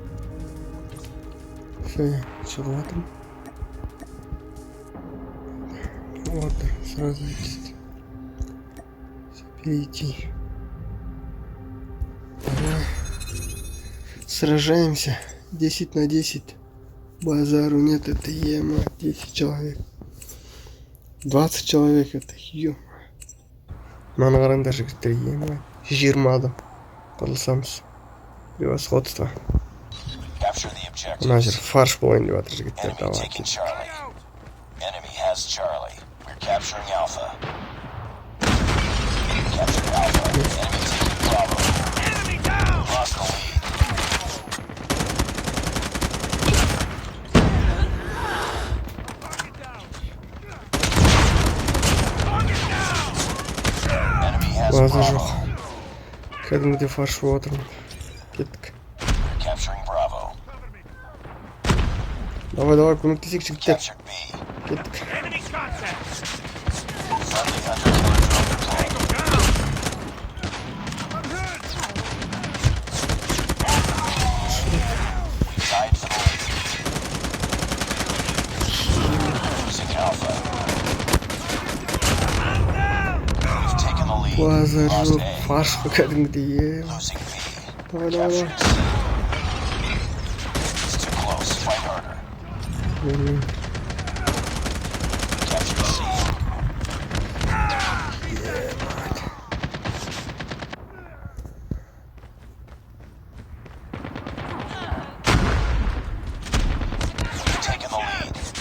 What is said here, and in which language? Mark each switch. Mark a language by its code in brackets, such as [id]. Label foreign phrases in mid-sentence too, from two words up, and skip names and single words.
[ru] Все, шығыватырмын. Вот, сразу перейти. Давай. Сражаемся. 10 на 10. Базару нет, это ема. 10 человек. 20 человек, это ема. [kk] Мана қараңдар жігіттер, ема. 20 адам. Қырылсамыз. Превосходство. Мына жер фарш болайын деп жатыр жігіттер. [ru] Давай. [en] Enemy has Charlie. We're capturing Alpha. Captured Alpha. Enemy taking Bravo. Enemy down! Lost the lead. Enemy has Bravo. [kk] Кәдімгідей фарш болып отырмын. Кеттік. [en] We're capturing Bravo. [kk] Давай, көмектесейік жігіттер. [en] Captured B. [kk] Кеттік. [en] Friendly hunter killer drone deployed. We tied for the lead. Losing Alpha. We've taken the lead. [kk] Базар [en] Lost [kk] жоқ, [en] A. [kk] фарш кәдімгідей, ема. [en] Losing B. [ru] Давай. [en] Capturing C. It's too close. Fight harder. Captured C. We've taken the lead.